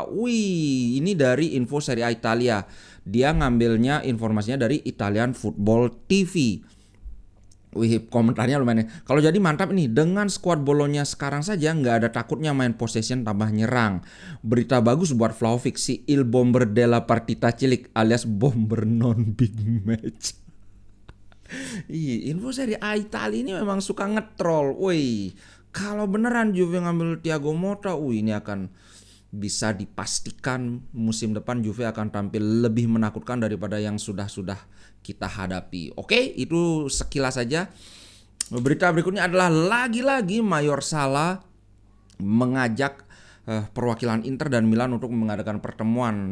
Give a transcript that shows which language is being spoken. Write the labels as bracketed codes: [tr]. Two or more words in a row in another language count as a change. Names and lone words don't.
[id] Wih, ini dari info Serie A Italia. Dia ngambilnya informasinya dari Italian Football TV. Wih, komentarnya lumayan. Kalau jadi mantap nih, dengan skuad Bolonya sekarang saja nggak ada takutnya main possession tambah nyerang. Berita bagus buat Vlahovic, si [it] Il Bomber della Partita [id] Cilik alias bomber non big match. Info Serie A Italia ini memang suka ngetrol. Wih, kalau beneran Juve ngambil Thiago Motta, ini akan bisa dipastikan musim depan Juve akan tampil lebih menakutkan daripada yang sudah kita hadapi. Oke, itu sekilas saja. Berita berikutnya adalah lagi-lagi Mayor Salah mengajak perwakilan Inter dan Milan untuk mengadakan pertemuan.